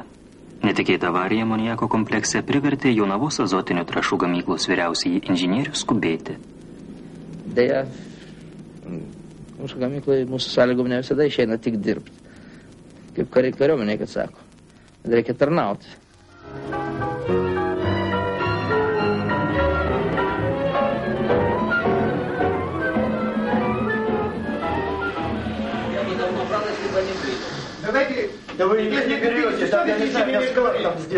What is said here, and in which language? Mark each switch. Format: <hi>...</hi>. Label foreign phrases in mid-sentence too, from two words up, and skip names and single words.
<lt>Netikėta avarija amoniako komplekse privertė Jonavos azotinių trąšų gamyklos vyriausiąjį inžinierių skubėti. Deja, mūsų gamykloje mūsų sąlygom ne visada išeina tik dirbti. Kaip kariai kariuomenė, kad sako. Reikia tarnauti.</lt> <ru>Давайте, если не берете, тогда не знаю, я сколько там сделали.</ru>